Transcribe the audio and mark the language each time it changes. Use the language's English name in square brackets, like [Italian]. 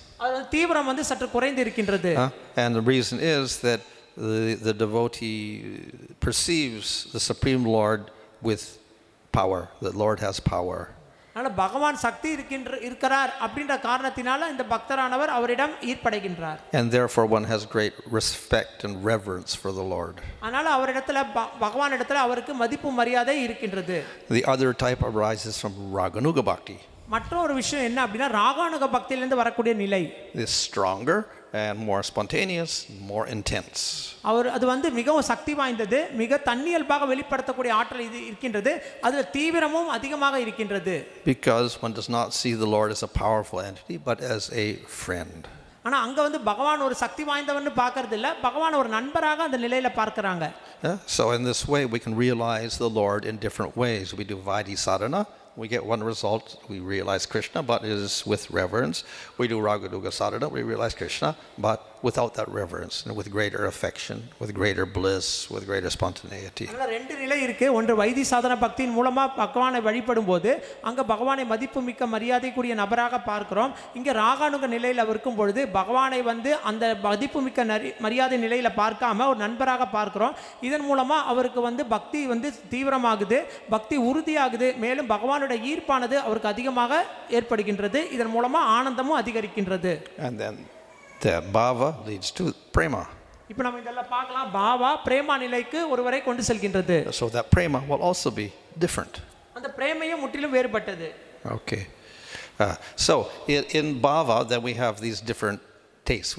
[Tamil] அது தீவிரம் வந்து சற்று குறைந்து இருக்கின்றது. [English] And the reason is that the devotee perceives the Supreme Lord with power. The Lord has power. [Tamil] அதனால பகவான் சக்தி இருக்கிறார் அப்படின்ற காரணத்தினால இந்த பக்தரானவர் அவரிடம் ஈர்ப்படைகின்றார். [English] And therefore one has great respect and reverence for the Lord. [Tamil] அதனால அவரிடத்துல பகவானிடத்துல அவருக்கு மதிப்பு மரியாதை இருக்கின்றது. [English] The other type arises from Raganuga Bhakti. [Tamil] மற்றொரு விஷயம் என்ன அப்படின்னா ராகானுக பக்தியிலிருந்து வரக்கூடிய நிலை. [English] Is stronger and more spontaneous, more intense. [Tamil] அவர் அது வந்து மிகவும் சக்தி வாய்ந்தது, மிக தன்னியல்பாக வெளிப்படுத்தக்கூடிய ஆற்றல் இது இருக்கின்றது, அதுல தீவிரமும் அதிகமாக இருக்கின்றது. [English] Because one does not see the Lord as a powerful entity, but as a friend. [Tamil] ஆனா அங்க வந்து பகவான் ஒரு சக்தி வாய்ந்தவன்னு பார்க்கறது இல்ல, பகவான் ஒரு நண்பராக அந்த நிலையில பார்க்கறாங்க. [English] So in this way we can realize the Lord in different ways. We do Vaidhi sadhana, we get one result, we realize Krishna, but it is with reverence. We do Raganuga sadhana, we realize Krishna, but without that reverence, and with greater affection, with greater bliss, with greater spontaneity. [Tamil] அங்க ரெண்டு நிலை இருக்கு. ஒன்று why this சாதன பக்தியின் மூலமா பகவானை வழிபடும்போது அங்க பகவானை மதிப்புமிக்க மரியாதைக்குரிய நபராக பார்க்கிறோம். இங்க ராகானுக நிலையில இருக்கும் பொழுது பகவானை வந்து அந்த மதிப்புமிக்க மரியாதை நிலையில பார்க்காம ஒரு நண்பராக பார்க்கிறோம். இதன் மூலமா அவருக்கு வந்து பக்தி வந்து தீவிரமாகுது, பக்தி உறுதியாகுது, மேலும் பகவானுடைய ஈர்ப்பானது அவருக்கு அதிகமாக ஏற்படுகின்றது. இதன் மூலமா ஆனந்தமும் அதிகரிக்கின்றது. [English] And then the bhava leads to prema. [Tamil] இப்போ நம்ம இதெல்லாம் பார்க்கலாம். பாவா பிரேமா நிலைக்கு ஒருவரை கொண்டு செல்கின்றது. [English] So that prema will also be different. [Tamil] அந்த பிரேமையும் முற்றிலும் வேறுபட்டது. [English] Okay. So in bhava then we have these different tastes.